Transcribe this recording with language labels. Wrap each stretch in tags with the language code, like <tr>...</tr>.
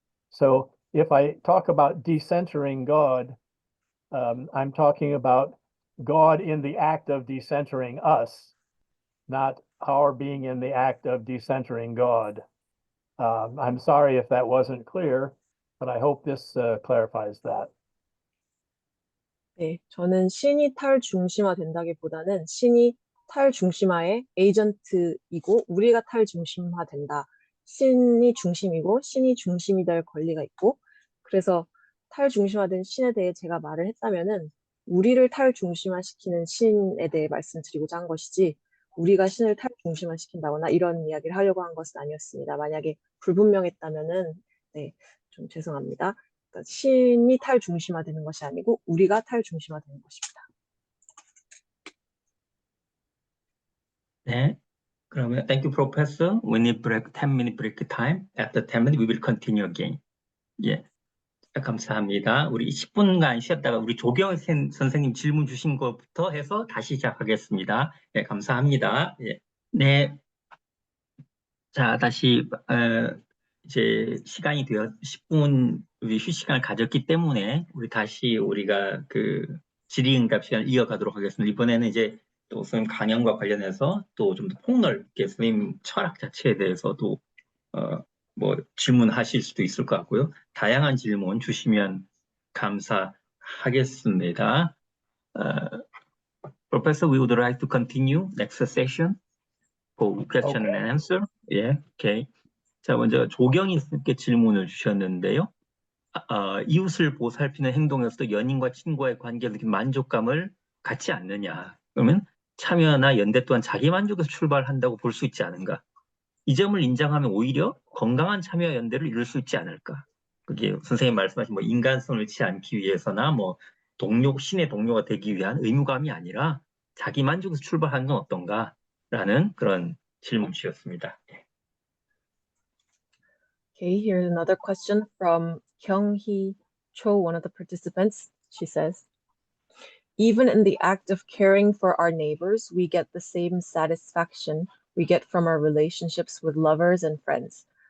<en>So if I talk about decentering God, I'm talking about God in the act of decentering us, not our being in the act of decentering God. I'm sorry if that wasn't clear, but I hope this clarifies that.</en> <ko>네, 저는 신이 탈중심화된다기보다는 신이 탈중심화의 에이전트이고 우리가 탈중심화된다. 신이 중심이고 신이 중심이 될 권리가 있고 그래서 탈중심화된 신에 대해 제가 말을 했다면은 우리를 탈중심화시키는 신에 대해 말씀드리고자 한 것이지 우리가 신을 탈중심화시킨다거나 이런 이야기를 하려고 한 것은 아니었습니다. 만약에 불분명했다면은 네, 좀 죄송합니다. 그러니까 신이 탈중심화되는 것이 아니고 우리가 탈중심화되는 것입니다. 네, 그러면</ko> <en>thank you, Professor. We need break, 10-minute break time. After 10 minutes, we will continue again.</en> <ko>예, 감사합니다. 우리 10분간 쉬었다가 우리 조경 선생님 질문 주신 것부터 해서 다시 시작하겠습니다. 예, 감사합니다. 예, 네, 자 다시 이제 시간이 되어 10분 우리 휴식 시간을 가졌기 때문에 우리 다시 우리가 그 질의응답 시간을 이어가도록 하겠습니다. 이번에는 이제 또 선생님 강연과 관련해서 또 좀 더 폭넓게 선생님 철학 자체에 대해서도 뭐 질문하실 수도 있을 것 같고요. 다양한 질문 주시면 감사하겠습니다.</ko> <en>Professor, we would like to continue next session for question and answer.</en> <ko>예, 오케이. 자, 먼저 조경희 선생님께 질문을 주셨는데요. 이웃을 보살피는 행동에서도 연인과 친구와의 관계를 느낀 만족감을 갖지 않느냐. 그러면 참여나 연대 또한 자기 만족에서 출발한다고 볼 수 있지 않은가. 이 점을 인정하면 오히려 건강한 참여 연대를 이룰 수 있지 않을까. 그게 선생님 말씀하신 뭐 인간성을 잃지 않기 위해서나 뭐 신의 동료가 되기 위한 의무감이 아니라 자기 만족에서 출발하는 건 어떤가라는 그런 질문이었습니다.</ko> <en>Okay, here's another question from Kyung-hee Cho, one of the participants. She says, even in the act of caring for our neighbors, we get the same satisfaction we get from our relationships with lovers and friends.</en>